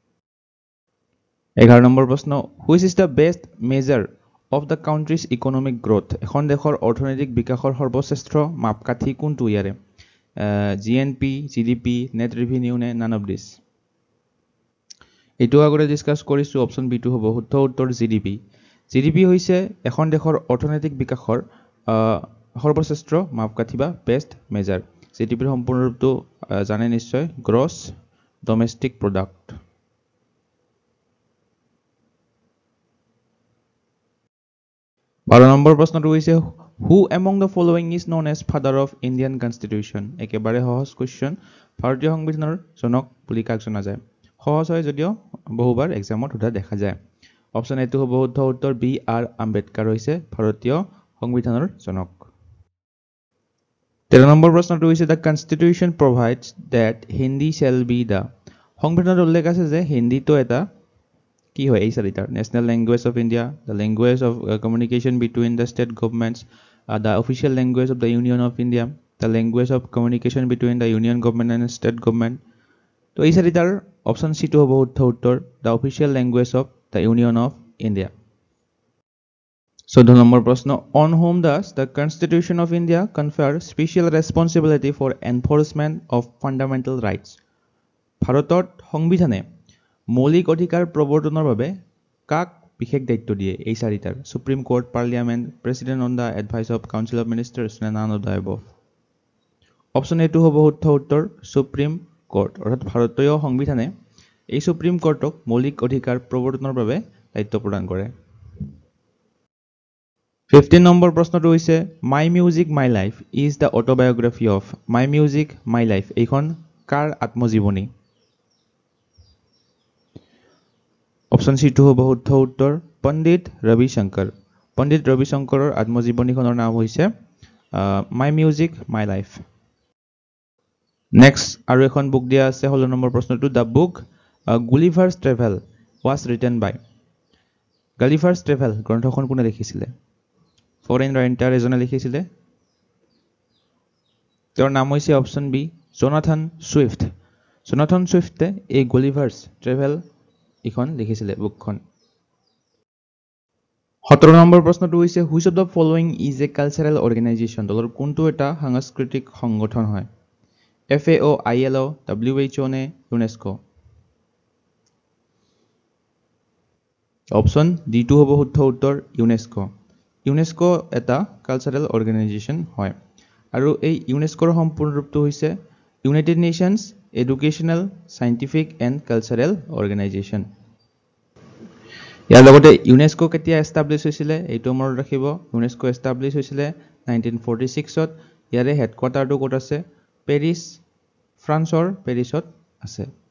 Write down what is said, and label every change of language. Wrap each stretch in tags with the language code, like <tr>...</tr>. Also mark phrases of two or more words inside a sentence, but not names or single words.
<as>11 নম্বৰ প্ৰশ্ন</as> <en>which is the best measure of the country's economic growth</en> <as>এখন দেশৰ অৰ্থনৈতিক বিকাশৰ সৰ্বশ্ৰেষ্ঠ মাপকাঠি কোনটো ইয়াৰে জিএনপি জিডিপি</as> <en>net revenue</en> <as>নে</as> <en>none of this</en> <as>এটো আগৰে ডিসকাস কৰিছো</as> <en>option B</en> <as>টু হ'ব শুদ্ধ উত্তৰ জিডিপি জিডিপি হৈছে এখন দেশৰ অৰ্থনৈতিক বিকাশৰ সৰ্বশ্ৰেষ্ঠ মাপকাঠি বা</as> <en>best measure</en> <as>জিডিপিৰ সম্পূৰ্ণ ৰূপটো জানে নিশ্চয়</as> <en>gross domestic product</en> <as>12 নম্বৰ প্ৰশ্নটো হৈছে</as> <en>who among the following is known as father of Indian constitution</en> <as>একেবাৰে সহজ কোৱেশ্চন ভাৰতীয় সংবিধানৰ জনক বুলি কাক জনা যায় সহজ হয় যদিও বহুবাৰ এক্সামত সোধা দেখা যায়</as> <en>option A</en> <as>টো হ'ব শুদ্ধ উত্তৰ বি আৰ আম্বেদকাৰ হৈছে ভাৰতীয় সংবিধানৰ জনক</as> <en>13 নম্বৰ প্ৰশ্নটো হৈছে the constitution provides that Hindi shall be the</en> <as>সংবিধানত উল্লেখ আছে যে হিন্দীটো এটা কি হয় এই চাৰিটাৰ</as> <en>national language of India the language of communication between the state governments the official language of the union of India the language of communication between the union government and state government</en> <as>তো এই চাৰিটাৰ অপশন সি টু হ'ব শুদ্ধ উত্তৰ</as> <en>the official language of the union of India 14</en> <as>নম্বৰ প্ৰশ্ন</as> <en>on whom does the constitution of India confer special responsibility for enforcement of fundamental rights</en> <as>ভাৰতত সংবিধানে মৌলিক অধিকাৰ প্ৰৱৰ্তনৰ বাবে কাক বিশেষ দায়িত্ব দিয়ে এই চাৰিটাৰ সুপ্ৰিম কোৰ্ট পাৰ্লিয়ামেণ্ট প্ৰেসিডেন্ট</as> <en>on the advice of council of ministers</en> <as>নে</as> <en>none of the above option A</en> <as>টু হ'ব শুদ্ধ উত্তৰ সুপ্ৰিম কোৰ্ট অৰ্থাৎ ভাৰতীয় সংবিধানে এই সুপ্ৰিম কোৰ্টক মৌলিক অধিকাৰ প্ৰৱৰ্তনৰ বাবে দায়িত্ব প্ৰদান কৰে 15 নম্বৰ প্ৰশ্নটো হৈছে মাই মিউজিক মাই লাইফ</as> <en>is the autobiography of</en> <as>মাই মিউজিক মাই লাইফ এইখন কাৰ আত্মজীৱনী</as> <en>option C</en> <as>টু হ'ব শুদ্ধ উত্তৰ পণ্ডিত ৰবি শংকৰৰ আত্মজীৱনীখনৰ নাম হৈছে মাই মিউজিক মাই লাইফ নেক্সট আৰু এখন বুক দিয়া আছে 16 নম্বৰ প্ৰশ্নটো</as> <en>the book</en> <as>গুলিভাৰ্ছ ট্ৰেভেল</as> <en>was written by</en> <as>গুলিভাৰ্ছ ট্ৰেভেল গ্ৰন্থখন কোনে লিখিছিলে</as> <en>foreign writer</en> <as>এজনে লিখিছিলে তেওঁৰ নাম হৈছে</as> <en>option B</en> <as>জোনাথন সুইফ্টে এই গুলিভাৰ্ছ ট্ৰেভেল এখন লিখিছিলে বুকখন 17 নম্বৰ প্ৰশ্নটো হৈছে</as> <en>which of the following is a cultural organisation</en> <as>দলৰ কোনটো এটা সাংস্কৃতিক সংগঠন হয় FAO ILO WHO নে ইউনেস্কো</as> <en>option D</en> <as>টু হ'ব শুদ্ধ উত্তৰ ইউনেস্কো এটা</as> <en>cultural organisation</en> <as>হয় আৰু এই ইউনেস্কোৰ সম্পূৰ্ণ ৰূপটো হৈছে ইউনাইটেড নেশ্যনছ এডুকেশ্যনেল সাইন্টিফিক এণ্ড কালচাৰেল অৰ্গেনাইজেশ্যন ইয়াৰ লগতে ইউনেস্কো কেতিয়া এষ্টাব্লিছ হৈছিলে এইটো মনত ৰাখিব ইউনেস্কো এষ্টাব্লিছ হৈছিলে 1946ত ইয়াৰে হেডকোৱাৰ্টাৰটো ক'ত আছে পেৰিছ ফ্ৰান্সৰ পেৰিছত আছে</as>